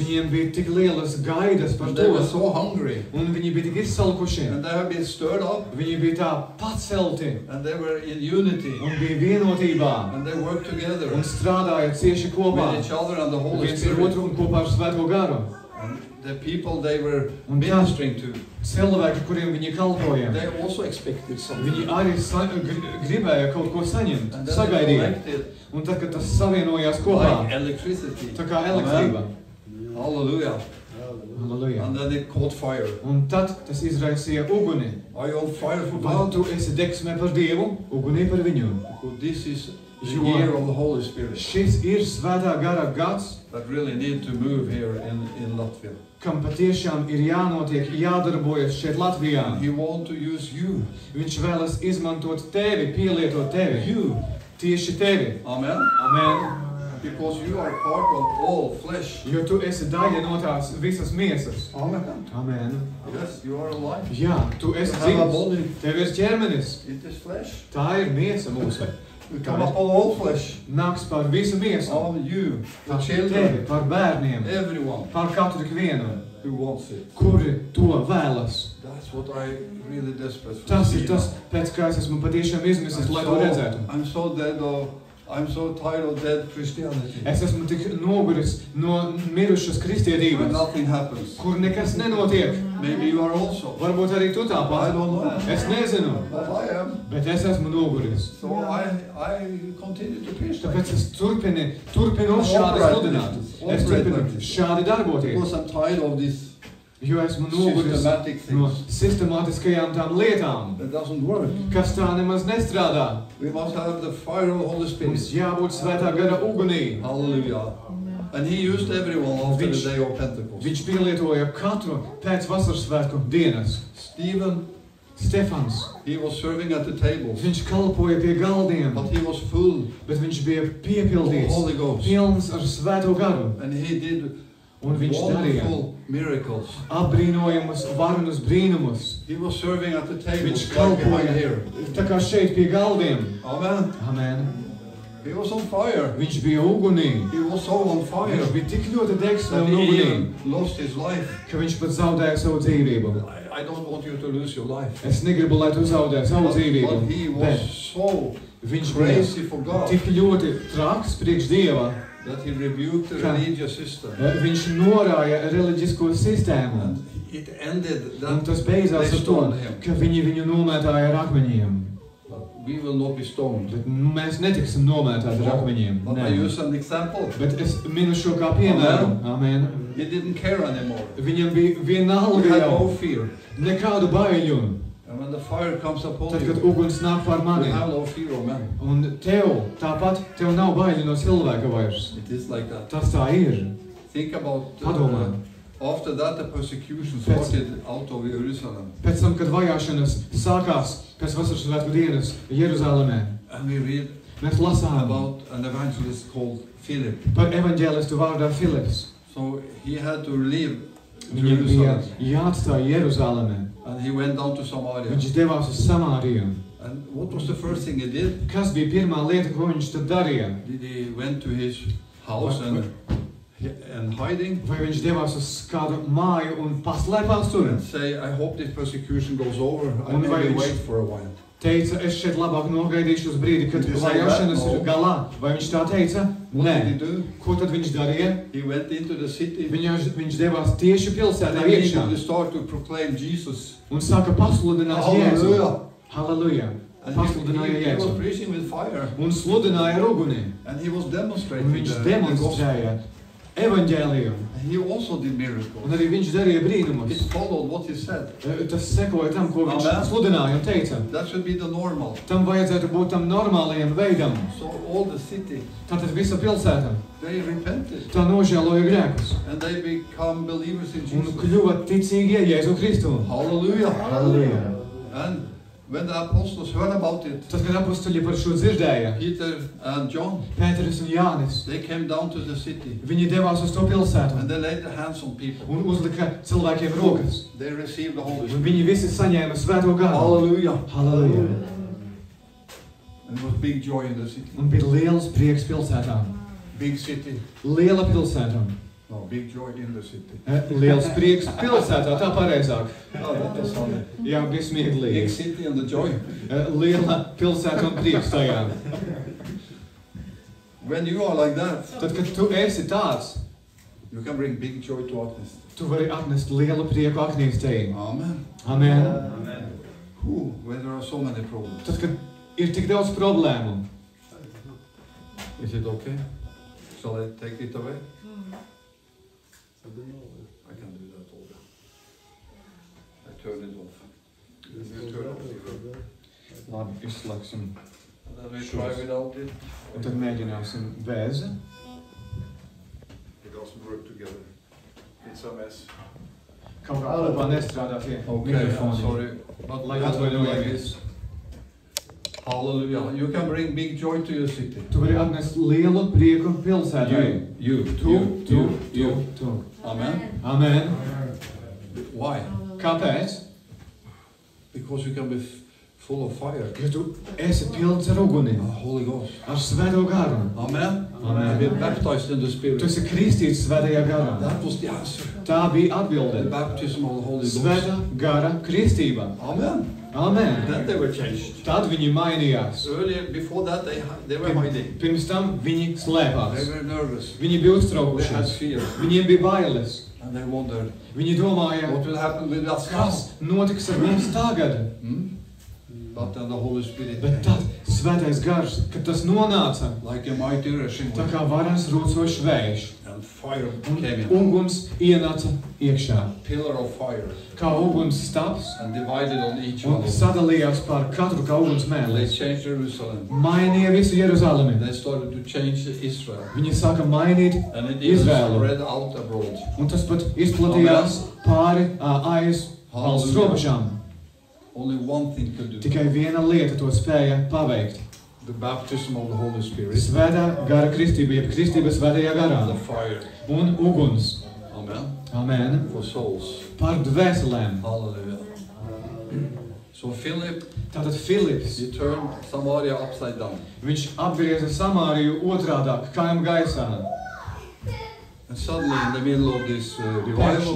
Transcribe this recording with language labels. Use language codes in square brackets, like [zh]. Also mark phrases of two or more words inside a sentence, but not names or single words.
[lv] viņiem bija tik lielas gaidas par [en] And they were to, so hungry. [lv] un viņi bija tik izsalkuši. [en] And they have been stirred up. [lv] Viņi bija tā pacelti [en] And they were in unity. [lv] un bija vienotībā [en] And they worked together [lv] un strādāja cieši kopā [en] with each other and the Holy [lv] viens ar [en] Spirit. [lv] otru un kopā ar Svēto garu. [en] And the people they were [lv] Un tā- [en] ministering to, [lv] Cilvēki, kuriem viņi kalpoja, [en] they also expected something. [lv] viņi arī gribēja kaut ko saņemt, [en] And then they [lv] sagaidīja. [en] collected [lv] Un tad, kad tas savienojās kopā, [en] like electricity. [lv] tā kā elektrība. [en] Hallelujah. [lv] Halleluja. [en] And then it caught fire. [lv] Un tad tas izraisīja uguni. [en] Are you on fire for [lv] Vai [en] God? [lv] tu esi degsmē par Dievu, ugunī par viņu? [en] Because this is the [lv] Jo- [en] year of the Holy Spirit [lv] Šis ir Svētā gara gads, [en] that really need to move here in Latvia. [lv] kam patiešām ir jānotiek, jādarbojas šeit Latvijā. [en] He wants to use you. [lv] Viņš vēlas izmantot tevi, pielietot tevi. [en] You. [lv] Tieši tevi. [en] Amen. [lv] Amen. [en] Because you are part of all flesh. [lv] Jo tu esi daļa no tās visas miesas. [en] Amen. [lv] Amen. [en] Yes, you are alive. [lv] Jā, tu esi [en] You have a [lv] dzīvs. [en] body. [lv] Tev ir ķermenis. [en] It is flesh. [lv] Tā ir miesa mūsu. [en] You come upon all flesh. [lv] Nāks par visu miesu. [en] All you, the [lv] Par tevi, [en] children, [lv] par bērniem, [en] everyone [lv] par katru vienu, [en] who wants it. [lv] kuri to vēlas. [en] That's what I really desperate for. [lv] Tas ir tas, pēc kā es esmu patiešām izmisis, lai to redzētu. [en] I'm so dead of, I'm so tired of dead Christianity. [lv] Es esmu tik noguris no mirušas [en] Where [lv] kristietības, [en] nothing happens. [lv] kur nekas nenotiek. [en] Maybe you are also. [lv] Varbūt arī tu [en] I [lv] tāpat. [en] don't know. [lv] Es nezinu, [en] But I am. [lv] bet es esmu noguris. [en] So I continue to preach like [lv] Tāpēc [en] this. [lv] es turpinu šādi sludināt. Es turpinu šādi darboties, [en] Because I'm tired of this [lv] jo esmu noguris [en] systematic [lv] no [en] things. [lv] sistemātiskajām tām lietām, [en] That doesn't work. [lv] kas tā nemaz nestrādā. [en] We must have the fire of the Holy Spirit. [lv] Mums jābūt Svētā gara ugunī. [en] Hallelujah. And he used everyone after the day of Pentecost. [lv] Viņš pielietoja katru pēc vasaras svētku dienas. [en] Stephen, [lv] Stefans, [en] he was serving at the tables, [lv] viņš kalpoja pie galdiem, [en] but he was full [lv] bet viņš bija [en] of the [lv] piepildīts, [en] Holy Ghost. [lv] pilns ar Svēto garu. [en] And he did [lv] Un viņš darīja [en] wonderful miracles. [lv] apbrīnojumus, varenus brīnumus. [en] He was serving at the tables [lv] Viņš [en] like behind [lv] kalpoja [en] here. [lv] tā kā šeit pie galdiem. [en] Amen. [lv] Amen. [en] He was on fire. [lv] Viņš bija ugunī. [en] He was so on fire [lv] Viņš bija tik ļoti degs [en] that [lv] un [en] he [lv] ugunī, [en] even lost his life. [lv] ka viņš pat zaudēja savu dzīvību. [en] I don't want you to lose your life. [lv] Es negribu, lai tu zaudē savu [en] But [lv] dzīvību, [en] he was [lv] bet [en] so [lv] viņš bija [en] crazy for God [lv] tik ļoti traks priekš Dieva, [en] that he rebuked the [lv] Ka- [en] religious system. [lv] viņš norāja reliģisko sistēmu. [en] And it ended [lv] Un [en] that [lv] tas beidzās [en] they [lv] ar to, [en] stoned him. [lv] ka viņi viņu nomētāja ar akmeņiem. [en] We will not be stoned. [lv] Bet mēs netiksim nomētāti ar akmeņiem. [en] But I [lv] Nē. [en] use an example. [lv] Bet es minu šo kā piemēru. [en] Amen. He didn't care anymore. [lv] Viņam bija [en] He [lv] vienalga [en] had [lv] jau [en] no fear. [lv] nekādu baiļu. [en] And when the fire comes upon [lv] Tad, kad [en] you, [lv] uguns nāk pār [en] you [lv] mani. [en] have no fear of man. [lv] Un tev, tāpat, tev nav baiļu no cilvēka vairs. [en] It is like that. [lv] Tas tā ir. [en] Think about [lv] Padomā. [en] after that the persecution started out of Jerusalem. [lv] Pēc tam, kad vajāšanas sākās pēc vasaras svētku dienas Jeruzalemē, [en] And we read [lv] mēs lasām [en] about an evangelist called Philip. [lv] par evaņģēlistu vārdā Filips. [en] So he had to leave [lv] Viņam bija [en] Jerusalem. [lv] jāatstāj Jeruzalemē. [en] And he went down to Samaria. [lv] Viņš devās uz Samāriju. [en] And what was the first thing he did? [lv] Kas bija pirmā lieta, ko viņš tad darīja? [en] He went to his house and and hiding [lv] vai viņš devās uz kādu māju un paslēpās tur. [en] and say, I hope this persecution goes over. I [lv] Un vai [en] maybe [lv] viņš- [en] wait for a while. [lv] Teica, es šeit labāk nogaidīšu uz brīdi, kad [en] Did he say [lv] vajāšanas [en] that? [lv] ir galā. Vai viņš tā teica? [en] What did he [lv] Nē. [en] do? [lv] Ko tad viņš darīja? [en] He went into the city [lv] Viņš devās tieši pilsētā [en] and he [lv] iekšā [en] began to start to proclaim Jesus. [lv] un sāka pasludināt Jēzu. [en] Hallelujah. [lv] Halleluja! [en] And [lv] Pasludināja [en] he was [lv] Jēzu. [en] preaching with fire. [lv] Un sludināja ar uguni. [en] And he was [lv] Un [en] demonstrating [lv] viņš [en] the gospel. [lv] demonstrēja evaņģēliju. [en] And he also did [lv] Un [en] miracles. [lv] arī viņš darīja brīnumus. [en] It followed what he said. [lv] Tas sekoja tam, ko viņš [en] Amen. [lv] sludināja un teica. [en] That should be the normal. [lv] Tam vajadzētu būt tam normālajam veidam. [en] So all the city, [lv] Tātad visa pilsēta. [en] they repented. [lv] Tā nožēloja grēkus. [en] And they become believers in [lv] Un [en] Jesus. [lv] kļuva ticīgie Jēzu Kristu. [en] Hallelujah. [lv] Halleluja! [en] And when the apostles heard about it, [lv] Tad, kad apustuļi par šo dzirdēja, [en] Peter and John, [lv] Pēteris un Jānis, [en] they came down to the city [lv] viņi devās uz to pilsētu [en] and they laid their hands on people. [lv] un uzlika cilvēkiem rokas. [en] They received the Holy [lv] Un [en] Spirit. [lv] viņi visi saņēma svēto garu. [en] Hallelujah. [lv] Halleluja! [en] And it was big joy in the city. [lv] Un bija liels prieks pilsētā. [en] Big city. [lv] Liela pilsēta. [en] No, big joy in the city. [lv] Liels prieks pilsētā, tā pareizāk. [en] Oh, that was funny. [lv] Jā, bija [en] Big [lv] smieklīgi. [en] city and the joy. [lv] Liela pilsēta un prieks tajā. [en] When you are like that, [lv] Tad, kad tu esi tāds, [en] you can bring big joy to others. [lv] tu vari atnest lielu prieku aknīstei. [en] Amen. [lv] Amen. [en] Who, when there are so many problems. [lv] Tad, kad ir tik daudz problēmu, [en] Is it okay? Shall I take it away? I can do that all day. I turn it off. You turn off the reverb. [lv] labi, izslēgsim. [en] And then we try without it. [lv] Un tad mēģināsim bez. [en] It doesn't work together. It's a mess. [lv] Kaut kā kopā nestrādā tie [en] Okay, I'm [lv] mikrofoni. [en] sorry. But [lv] Lai [en] we have to do like [lv] atvainojamies. [en] this. Hallelujah. You can bring big joy to your city. [lv] Tu vari atnest lielu prieku pilsētai. [en] You. [lv] Tu. [en] Amen. [lv] Amen. [en] Why? [lv] Kāpēc? [en] Because you can be full of fire. [lv] Jo tu esi pilns ar uguni, [en] Holy Ghost. [lv] ar svēto garu. [en] Amen. [lv] Amen. [en] Be baptized in the Spirit. [lv] Tu esi kristīts svētajā garā. [en] That was the answer. [lv] Tā bija [en] The [lv] atbilde. [en] baptism of the Holy Ghost. [lv] Svētā gara kristība. [en] Amen. [lv] Amen. [en] Then they were changed. [lv] Tad viņi mainījās. [en] Earlier, before that, they were hiding. [lv] Pirms tam viņi [en] They [lv] slēpās. [en] were nervous. [lv] Viņi bija [en] They had [lv] uztraukušies. [en] fear. [lv] Viņiem bija bailes. [en] And they wondered, [lv] Viņi domāja, [en] what will happen with us now? [lv] kas notiks ar mums tagad. [en] But then the Holy Spirit, [lv] Bet tad svētais gars, kad tas nonāca, [en] like a mighty rushing [lv] tā [en] wind, [lv] kā varens rūcošs vējš. [en] and fire [lv] Un [en] came in. [lv] uguns ienāca iekšā. [en] Pillar of fire. [lv] Kā uguns stāps [en] And divided on each [lv] un [en] one of them. [lv] sadalījās pār katru kā uguns [en] They [lv] mēlis. [en] changed Jerusalem. [lv] Mainīja visu Jeruzalemi. [en] They started to change Israel. [lv] Viņi sāka mainīt, [en] And it even [lv] Izraelu. [en] spread out abroad. [lv] un tas pat izplatījās pāri aiz valsts robežām. [en] Only one thing could do. [lv] Tikai viena lieta to spēja paveikt. [en] The baptism of the Holy Spirit. [lv] Svētā gara kristība, jeb kristība svētajā garā. [en] The fire. [lv] Un uguns. [en] Amen. [lv] Amen. [en] For souls. [lv] Par dvēselēm. [en] Hallelujah. So Philip, [lv] Tātad Filips, [en] he turned Samaria upside down. [lv] viņš apgrieza Samāriju otrādāk, kājām gaisā. [en] And suddenly in the middle of this revival,